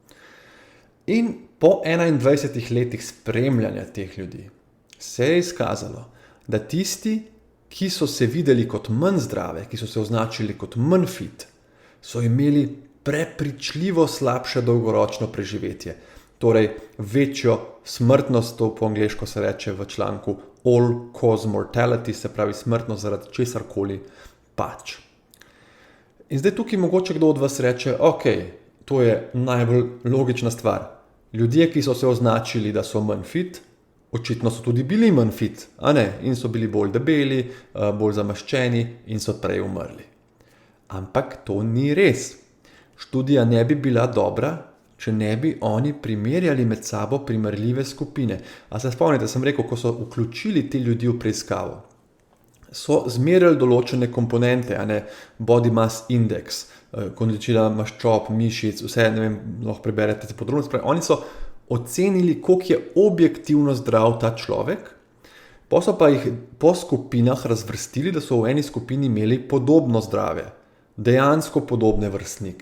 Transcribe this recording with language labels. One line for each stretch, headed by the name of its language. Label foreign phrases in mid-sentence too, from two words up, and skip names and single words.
Slovenian: In po 21 letih spremljanja teh ljudi se je izkazalo, da tisti, ki so se videli kot manj zdrave, ki so se označili kot manj fit, so imeli prepričljivo slabše dolgoročno preživetje. Torej, večjo smrtnost, to po angleško se reče v članku
English: all cause mortality,
Slovenian: se pravi smrtnost zaradi česarkoli pač. In zdaj tukaj mogoče kdo od vas reče, to je najbolj logična stvar. Ljudje, ki so se označili, da so manj fit, očitno so tudi bili manj fit, in so bili bolj debeli, bolj zamaščeni in so prej umrli. Ampak to ni res. Študija ne bi bila dobra, če ne bi oni primerjali med sabo primerljive skupine. A se spomnite, sem rekel, ko so vključili te ljudi v preiskavo, so zmerjali določene komponente,
English: body mass index,
Slovenian: količina maščob, mišic, vse, lahko preberete te podrobnosti. Oni so ocenili, koliko je objektivno zdrav ta človek, pa so pa jih po skupinah razvrstili, da so v eni skupini imeli podobno zdrave, dejansko podobne vrstnike.